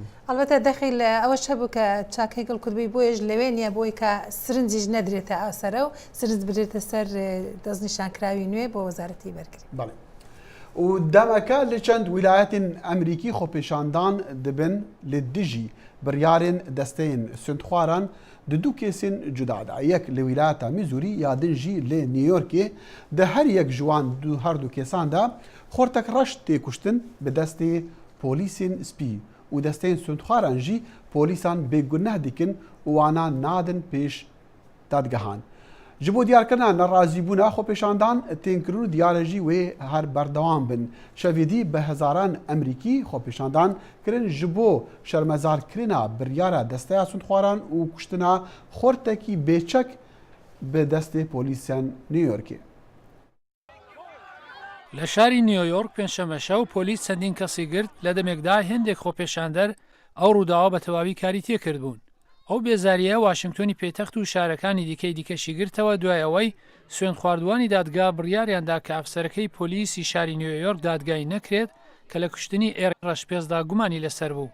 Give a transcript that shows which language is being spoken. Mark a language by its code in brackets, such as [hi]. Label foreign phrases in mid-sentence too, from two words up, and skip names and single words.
[ckb] ئەلبەتە دەخی لە ئەوەش هەبوو کە چاکەیگەڵ کوردبووی بۆیش لەوێ نییە بۆی کە سرنجیش نەدرێتە ئاسەرە و سرنج بدرێتە سەر دەستنیشانکراوی نوێ بۆ وەزارەتی بەرگری. [ku] بەڵێ. و دەمەکە لە چەند ویلایەتین ئەمریکی خۆپێشاندان دەبن لە دژی بڕیارên desteyên سوێندخواران di du kesên cuda da yek li wîlayeta Mîzûrî ya din jî lê New Yorkê di her yek ji wan her du kesan da xortek reş tê kuştin bi destê polîsên spî û desteyên sundxwaran jî polîsan bêguneh dikin û wanan nadin pêş dadgehan. Ji bo diyarkirina nerazîbûna xwepêşandan tênkirin û diyare jî wê her berdewam bin. Şevê dî bi hezaran Emerîkî xwepêşandan kirin ji bo şermezarkirina biryara desteya sundxwaran û kuştina xortekî bêçek bi destê polîsên New Yorkê. [ckb] لە شاری نیویۆرک پێنجشەمە شەو پۆلیس چەندین کەسی گرت لە دەمێکدا هێندێک خۆپێشاندەر ئەو ڕووداوە بە تەواوی کاری تێکرد بوون. ئەو بێزاریە واشنگتۆنی پێتەخت و شارەکانی دیکەی دیکەشی گرتەوە دوای ئەوەی سوێن خواردوانی دادگا بڕیاریاندا کە ئەفسەرەکەی پۆلیسی شاری نیویۆرک دادگای نەکرێت کە لە کوشتنی ڕەشپێزدا گومانی لەسەر بوو.